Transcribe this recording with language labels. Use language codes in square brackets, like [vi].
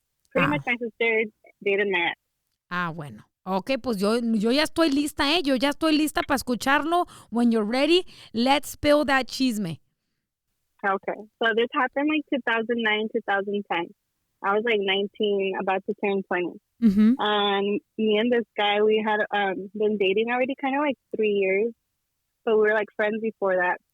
[en] Pretty much my sister dated my ex. [es] Bueno. Ok, pues yo ya estoy lista, Yo ya estoy lista para escucharlo. [en] When you're ready, let's spill that chisme. Okay. So this happened 2009, 2010. I was like 19, about to turn 20. Mm-hmm. And me and this guy, we had been dating already kind of like 3 years. So we were like friends before that.